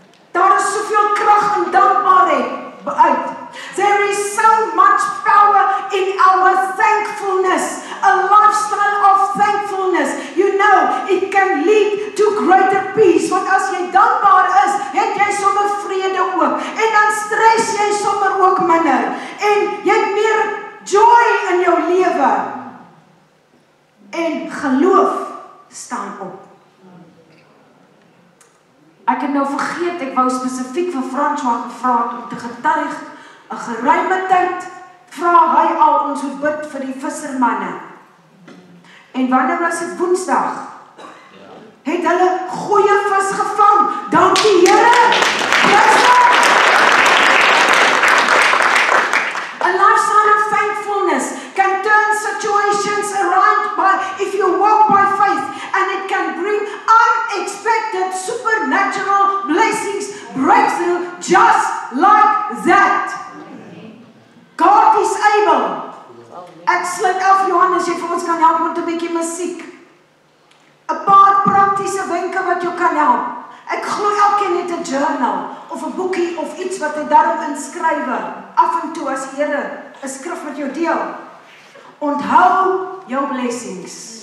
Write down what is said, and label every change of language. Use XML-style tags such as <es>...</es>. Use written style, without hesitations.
<af>Daar is soveel krag en dankbaarheid uit.</af> <en>There is so much power in our thankfulness. A lifestyle of thankfulness. You know, it can lead to greater peace.</en> <af>Want as jy dankbaar is, het jy sommer vrede ook. En dan stres jy sommer ook minder. En jy het meer joy in jou lewe. En geloof staan op. Ek het nou vergeet, ek wou spesifiek vir François gevra om te getuig. 'n geruime tyd vra hy al ons moet bid vir die vissermanne. En wanneer was dit Woensdag? Het hulle goeie vis gevang. Dankie Here.</af> <en>A lifestyle of thankfulness can turn situations around if you walk by faith, and it can bring unexpected supernatural blessings, breakthrough just like that. God is able.</en> <af>Ek sluit af Johannes, jy vir ons kan help met 'n bietjie musiek. 'n Paar praktiese wenke wat jou kan help. Ek glo elkeen het 'n journal of 'n boekie of iets wat hy daarop inskrywe. Af en toe as die Here 'n skrif met jou deel. Onthou jou blessings.</af>